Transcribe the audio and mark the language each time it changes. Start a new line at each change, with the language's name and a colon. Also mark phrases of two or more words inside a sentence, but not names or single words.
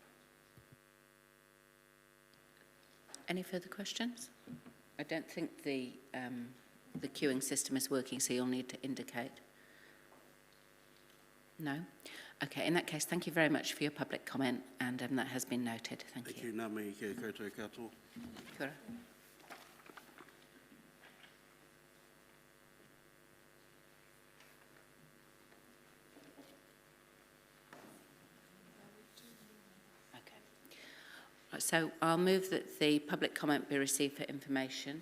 English: Any further questions? I don't think the queuing system is working, so you'll need to indicate. No? Okay, in that case, thank you very much for your public comment, and that has been noted. Thank you. Thank you.
Māori: Ngā mihi kia koutou katoa. Kia ora.
English: Okay. Right, so I'll move that the public comment be received for information.